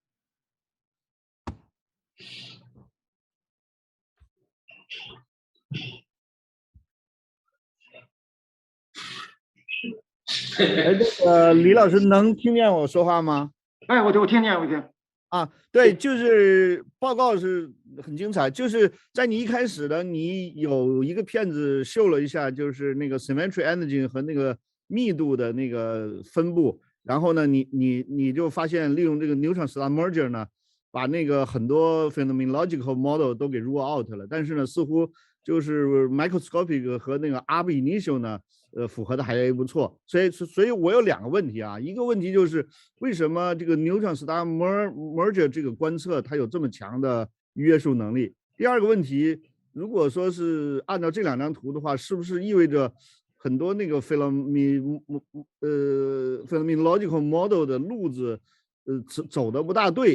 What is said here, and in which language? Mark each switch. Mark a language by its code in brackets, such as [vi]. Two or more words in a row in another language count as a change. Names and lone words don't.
[zh] 李老师能听见我说话吗？我听见，我听。对，就是报告是很精彩，就是在你一开始的，你有一个片子秀了一下，就是那个 [en] symmetry energy [zh] 和那个密度的那个分布，然后呢，你就发现利用这个 [en] neutron-star merger [zh] 呢，把那个很多 [en] phenomenological model [zh] 都给 [en] rule out [zh] 了，但是呢，似乎就是 microscopic 和那个 [la] ab initio [zh] 呢，符合的还不错。所以我有2个问题啊，一个问题就是为什么这个 [en] neutron star merger [zh] 这个观测它有这么强的约束能力？第二个问题，如果说是按照这2张图的话，是不是意味着很多那个 [en] phenomenological model [zh] 的路子，走的不大对？